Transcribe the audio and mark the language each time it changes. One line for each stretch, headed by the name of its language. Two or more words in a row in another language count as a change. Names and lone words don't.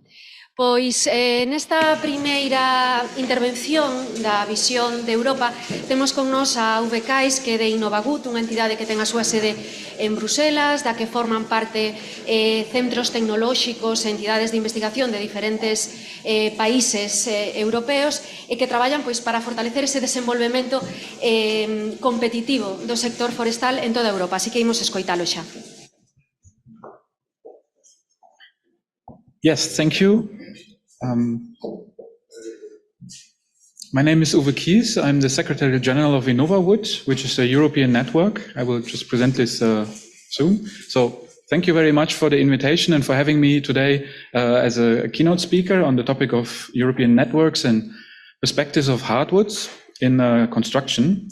Galician: Pois nesta primeira intervención da visión de Europa temos con nos a Uwe Kies, que é de Innovawood, unha entidade que ten a súa sede en Bruselas, da que forman parte centros tecnolóxicos e entidades de investigación de diferentes países europeos e que traballan pois para fortalecer ese desenvolvemento competitivo do sector forestal en toda Europa. Así que imos escoitalo xa.
English: Yes, thank you. My name is Uwe Kies. I'm the Secretary General of Innovawood, which is a European network. I will just present this soon. So thank you very much for the invitation and for having me today as a keynote speaker on the topic of European networks and perspectives of hardwoods in construction.